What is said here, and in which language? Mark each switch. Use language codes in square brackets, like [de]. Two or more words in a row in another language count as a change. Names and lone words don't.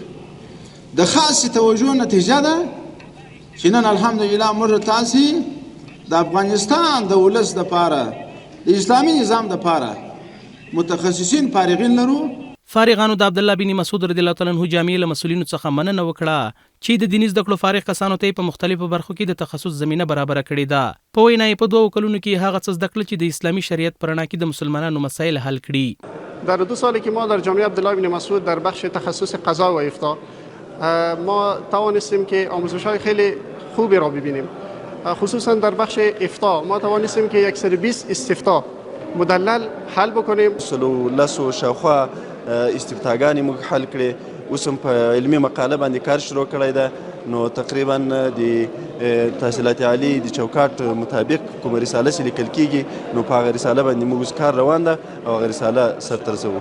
[ps] د خاصه توجه نتیجه ده چې نن الحمدلله موږ تاسو د افغانستان د ولس لپاره د اسلامي نظام لپاره متخصصین فارغین لرو. فارغانو د عبدالله بن مسعود [ar] رضی الله تعالی عنه [ps] جامع له مسؤلینو څخه مننه وکړه چې د دیني زده کړو فارغ کسانو ته په مختلفو برخو کې د تخصص زمینه برابر کړې ده. په وینا یې په 2 کلونو کې هغه څه زده کړل چې د اسلامي شریعت پر رڼا کې د مسلمانانو مسائل حل کړي. [fa] در 2 سالی که ما در جامعه عبدالله بن مسعود در بخش تخصص قضا و افتاء ما توانستیم که آموزش‌های خیلی خوبی را ببینیم. خصوصا در بخش افتاء ما توانستیم که 120 استفتاء مدلل حل بکنیم. [ps] لسو شاوخوا استفتاګانې موږ حل کړې. اوس هم په علمي مقاله باندې کار شروع کړی ده نو تقریبا د تحصیلات عالی د چوکاټ مطابق کومه رساله چې لیکل کیږي نو په هغه رساله باندې موږ کار روان ده او هغه رساله سرته رسوو.